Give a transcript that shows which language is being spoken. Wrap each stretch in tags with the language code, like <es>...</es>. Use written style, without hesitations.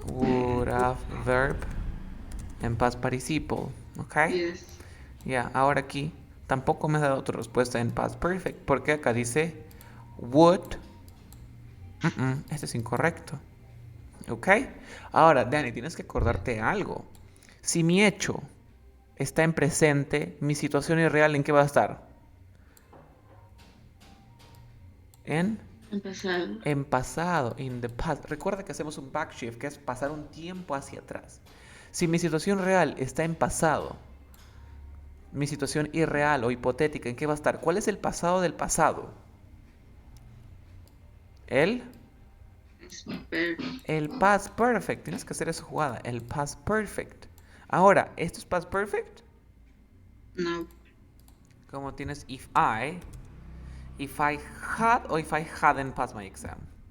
<en>Would have verb</en> <es>en</es> <en>past participle.</en> <es>¿Ok?</es> <en>yes.</en> <es>Ya, ahora aquí tampoco me ha dado tu respuesta en past perfect porque acá dice would. Este es incorrecto. ¿Ok? Ahora, Dani, tienes que acordarte algo. Si mi hecho está en presente, mi situación irreal, ¿en qué va a estar? En En pasado. en pasado,</es> <en>in the past.</en> <es>Recuerda que hacemos un backshift, que es pasar un tiempo hacia atrás. Si mi situación real está en pasado, mi situación irreal o hipotética, ¿en qué va a estar? ¿Cuál es el pasado del pasado? El Es perfect. el past perfect. Tienes que hacer esa jugada, el past perfect. Ahora, ¿esto es past perfect? No. Como tienes</es> <en>if I had or if I hadn't passed my exam.</en>